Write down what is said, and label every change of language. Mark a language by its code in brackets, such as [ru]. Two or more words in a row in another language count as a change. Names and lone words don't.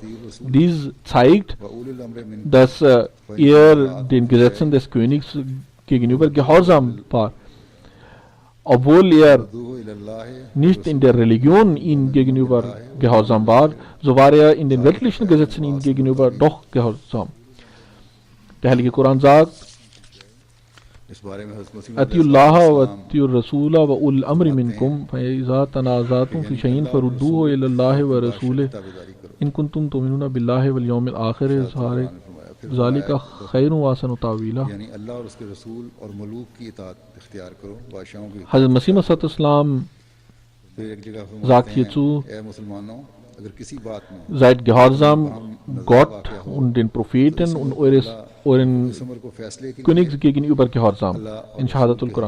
[de] Dies zeigt, dass er den Gesetzen des Königs gegenüber gehorsam war. Obwohl er nicht in der Religion ihm gegenüber gehorsam war, so war er in den weltlichen Gesetzen ihm gegenüber doch gehorsam. Der Heilige Koran sagt: [ar] أطيعوا الله وأطيعوا الرسول وأولي الأمر منكم فإذا تنازعتم في شيء فردوه إلى الله ورسوله إن كنتم تؤمنون بالله واليوم الآخر ذلك خير وأحسن تأويلا. [de] Hazrat Masih Maud Islam sagt hierzu: Seid gehorsam Gott und den Propheten und euren Königs gegenüber gehorsam. In Shahadatul Quran.